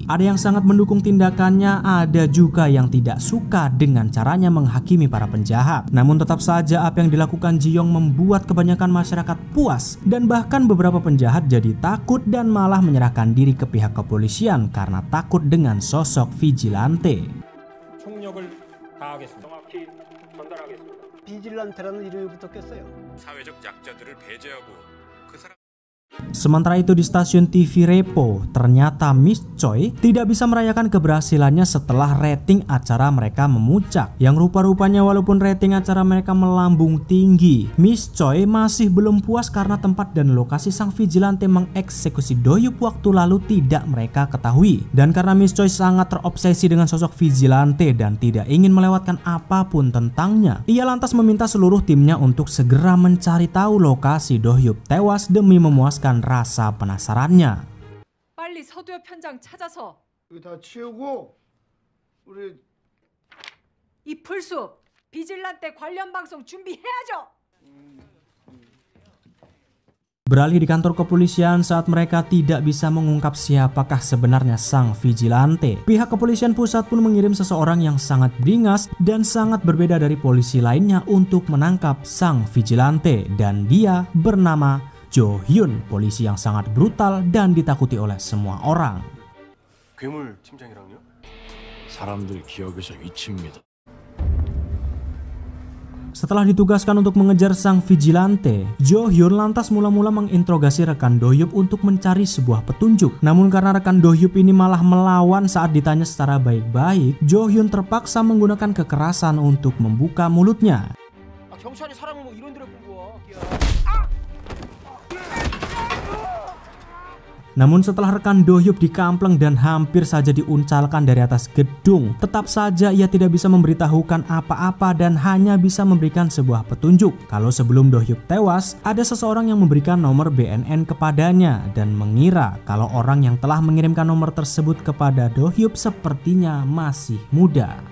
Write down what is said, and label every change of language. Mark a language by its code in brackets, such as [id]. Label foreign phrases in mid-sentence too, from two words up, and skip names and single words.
[id] Ada yang sangat mendukung tindakannya, ada juga yang tidak suka dengan caranya menghakimi para penjahat. Namun tetap saja apa yang dilakukan Ji Yong membuat kebanyakan masyarakat puas dan bahkan beberapa penjahat jadi takut dan malah menyerahkan diri ke pihak kepolisian karena takut dengan sosok vigilante. [ko] 비질란테라는 이름이 붙었겠어요. 사회적 약자들을 배제하고 그 사람 [id] Sementara itu di stasiun TV Repo, ternyata Miss Choi tidak bisa merayakan keberhasilannya setelah rating acara mereka memuncak. Yang rupa-rupanya walaupun rating acara mereka melambung tinggi, Miss Choi masih belum puas karena tempat dan lokasi sang vigilante mengeksekusi Do Hyuk waktu lalu tidak mereka ketahui. Dan karena Miss Choi sangat terobsesi dengan sosok vigilante dan tidak ingin melewatkan apapun tentangnya, ia lantas meminta seluruh timnya untuk segera mencari tahu lokasi Do Hyuk tewas demi memuaskan rasa penasarannya. [ko] 빨리 서두엽 현장 찾아서 여기 다 치우고 우리 이 풀숲 비질란테 관련 방송 준비해야죠. [id] Beralih di kantor kepolisian saat mereka tidak bisa mengungkap siapakah sebenarnya sang vigilante. Pihak kepolisian pusat pun mengirim seseorang yang sangat beringas dan sangat berbeda dari polisi lainnya untuk menangkap sang vigilante, dan dia bernama Jo Hyun, polisi yang sangat brutal dan ditakuti oleh semua orang. [ko] 괴물 팀장이랑요? 사람들 기억에서 잊힙니다. [id] Setelah ditugaskan untuk mengejar sang vigilante, Jo Hyun lantas mula-mula menginterogasi rekan Do Hyuk untuk mencari sebuah petunjuk. Namun karena rekan Do Hyuk ini malah melawan saat ditanya secara baik-baik, Jo Hyun terpaksa menggunakan kekerasan untuk membuka mulutnya. [ko] 경찰이 사람을 뭐 이런 데로 끌고 와. [id] Namun setelah rekan Do Hyuk dikampleng dan hampir saja diuncalkan dari atas gedung, tetap saja ia tidak bisa memberitahukan apa-apa dan hanya bisa memberikan sebuah petunjuk. Kalau sebelum Do Hyuk tewas, ada seseorang yang memberikan nomor BNN kepadanya dan mengira kalau orang yang telah mengirimkan nomor tersebut kepada Do Hyuk sepertinya masih muda.